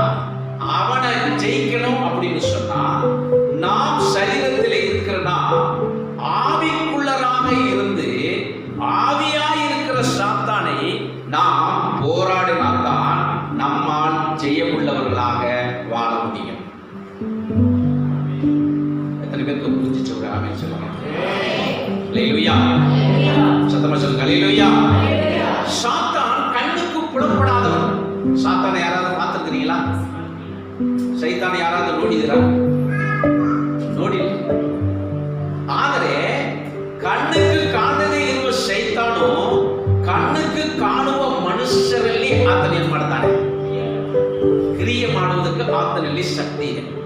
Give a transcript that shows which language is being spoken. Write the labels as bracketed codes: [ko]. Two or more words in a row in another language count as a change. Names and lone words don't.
[ta] அவனை ஜெயிக்கணும் அப்படின்னு சொன்னா நாம் சரீரத்தில் இருக்கிறனா ஆவிக்குள்ளராக இருந்து ஆவியாய் இருக்கிற சாத்தானை நாம் போராடினால்தான் நம்மால் ஜெயமுள்ளவர்களாக வாழ முடியும். எத்தனை பேருக்கு புரிஞ்சிச்சு? ஒரு ஆமென் சொல்லுங்க. அல்லேலூயா. சத்தமா சொல்லுங்க. அல்லேலூயா. சாத்தான் கண்ணுக்கு புலப்படாதவன். சாத்தானை யாராவது பார்த்திருக்கிறீங்களா? சைத்தானை [kn] ಯಾರಾದರೂ ನೋಡಿದಿರಾ? ನೋಡಿಲ್ಲ. ಆದರೆ ಕಣ್ಣಿಗೆ ಕಾಣದೇ ಇರುವ ಸೈತಾನು ಕಣ್ಣಿಗೆ ಕಾಣುವ ಮನುಷ್ಯರಲ್ಲಿ ಆತನ ಏನು ಮಾಡ್ತಾನೆ? ಮಾಡೋದಕ್ಕೆ ಆತನಲ್ಲಿ ಶಕ್ತಿ ಇದೆ.